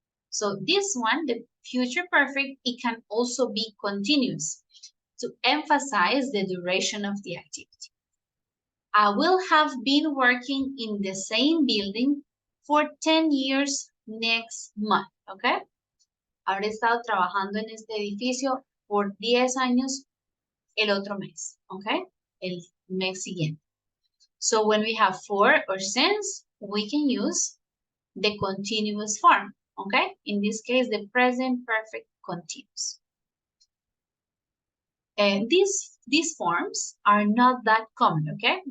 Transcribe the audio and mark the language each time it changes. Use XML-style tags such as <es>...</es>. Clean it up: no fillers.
<en>So this one, the future perfect, it can also be continuous to emphasize the duration of the activity. I will have been working in the same building for 10 years next month, okay?</en> <es>Habré estado trabajando en este edificio por 10 años el otro mes, okay? El mes siguiente.</es> <en>So when we have for or since, we can use the continuous form, okay? In this case, the present perfect continuous. These forms are not that common, okay?</en>